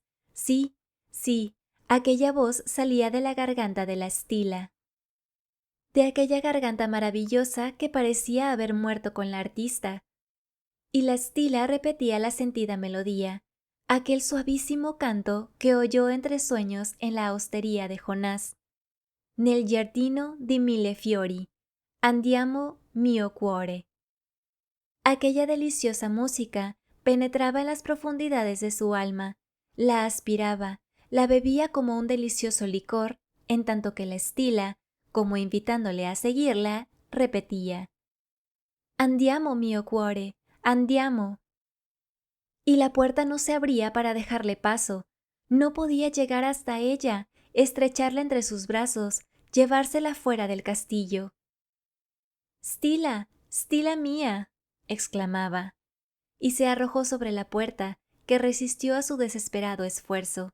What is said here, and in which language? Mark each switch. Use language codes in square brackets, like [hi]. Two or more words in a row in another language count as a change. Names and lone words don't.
[es] Sí, sí, aquella voz salía de la garganta de la Stilla. De aquella garganta maravillosa que parecía haber muerto con la artista. Y la Stilla repetía la sentida melodía, aquel suavísimo canto que oyó entre sueños en la hostería de Jonás. [it] Nel giardino di mille fiori, andiamo mio cuore. [es] Aquella deliciosa música penetraba en las profundidades de su alma, la aspiraba, la bebía como un delicioso licor, en tanto que la Stilla, como invitándole a seguirla, repetía: [it] «Andiamo mio cuore, andiamo». [es] Y la puerta no se abría para dejarle paso. No podía llegar hasta ella, estrecharla entre sus brazos, llevársela fuera del castillo. «Stilla, Stilla mía», exclamaba, y se arrojó sobre la puerta, que resistió a su desesperado esfuerzo.